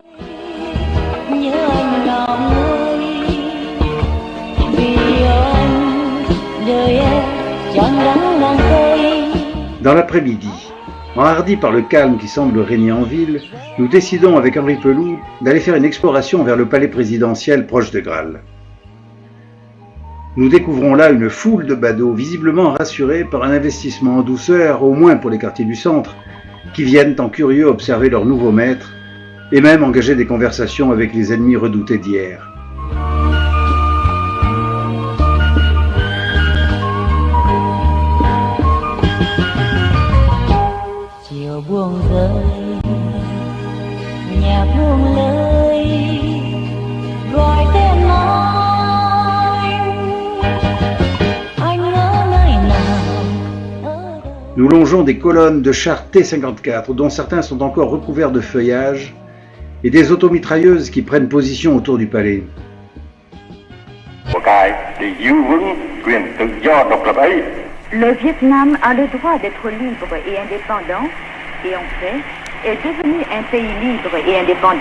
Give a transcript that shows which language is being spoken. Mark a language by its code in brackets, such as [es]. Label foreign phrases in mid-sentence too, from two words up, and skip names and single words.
[fr] Dans l'après-midi, enhardis par le calme qui semble régner en ville, nous décidons avec Henri Pelou d'aller faire une exploration vers le palais présidentiel proche de Graal. Nous découvrons là une foule de badauds visiblement rassurés par un investissement en douceur, au moins pour les quartiers du centre, qui viennent en curieux observer leur nouveau maître et même engager des conversations avec les ennemis redoutés d'hier. [vi] Buông rơi nhạc buông lời gọi tên anh ở nơi nào. [fr] Nous longeons des colonnes de chars T-54 dont certains sont encore recouverts de feuillage et des automitrailleuses qui prennent position autour du palais. Le Vietnam a le droit d'être libre et indépendant, et en fait, est devenu un pays libre et indépendant.